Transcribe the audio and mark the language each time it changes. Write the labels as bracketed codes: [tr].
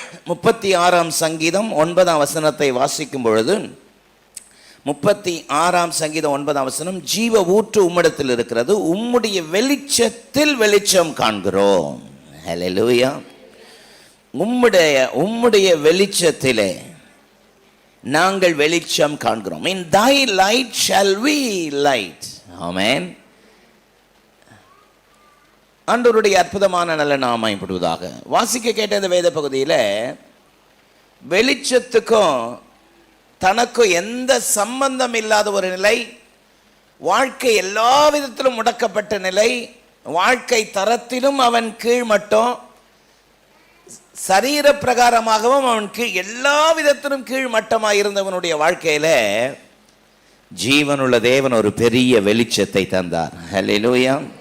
[ta] 36ஆம் சங்கீதம் 9ஆம் வசனத்தை வாசிக்கும் பொழுது, 36ஆம் சங்கீதம் 9ஆம் வசனம், ஜீவ ஊற்று உம்மிடத்தில் இருக்கிறது, உம்முடைய வெளிச்சத்தில் வெளிச்சம் காண்கிறோம். ஹல்லேலூயா. உம்முடைய வெளிச்சத்திலே நாங்கள் வெளிச்சம் காண்கிறோம். [en] In thy light shall we light. [ta] ஆமென். ஆண்டவருடைய அற்புதமான நல்ல நாமம் மகிமைப்படுவதாக. வாசிக்க கேட்ட இந்த வேத பகுதியில் வெளிச்சத்துக்கும் தனக்கும் எந்த சம்பந்தம் இல்லாத ஒரு நிலை, வாழ்க்கை எல்லா விதத்திலும் முடக்கப்பட்ட நிலை, வாழ்க்கை தரத்திலும் அவன் கீழ்மட்டம், சரீர பிரகாரமாகவும் அவன் எல்லா விதத்திலும் கீழ்மட்டமாக இருந்தவனுடைய வாழ்க்கையில ஜீவனுள்ள தேவன் ஒரு பெரிய வெளிச்சத்தை தந்தார். ஹல்லேலூயா.